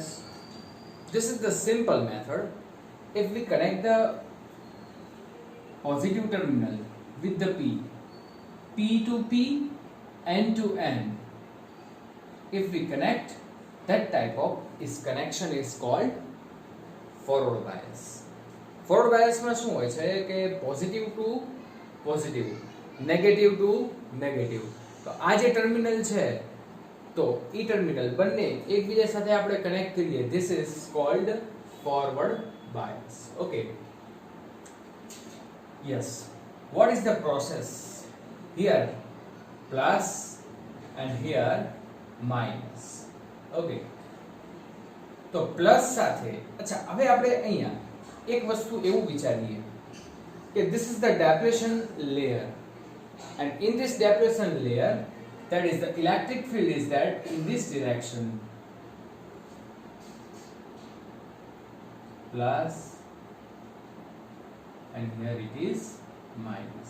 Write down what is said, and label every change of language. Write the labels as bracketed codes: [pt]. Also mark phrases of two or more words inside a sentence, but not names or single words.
[en] This is the simple method. If we connect the positive terminal with the P to P, N to N, if we connect, that type of connection is called forward bias. Forward bias [gu] માં શું હોય છે કે [en] positive to positive, negative to negative. [gu] તો આ જે ટર્મિનલ છે તો ઈ ટર્મિનલ બંને એકબીજા સાથે આપણે કનેક્ટ કરીએ, [en] this is called forward bias. Okay, yes, what is the process? Here plus and here minus. Okay, [gu] તો પ્લસ સાથે, અચ્છા હવે આપણે અહીંયા એક વસ્તુ એવું વિચારીએ કે [en] this is the depletion layer, and in this depletion layer, that is the electric field is that in this direction, plus and here it is minus.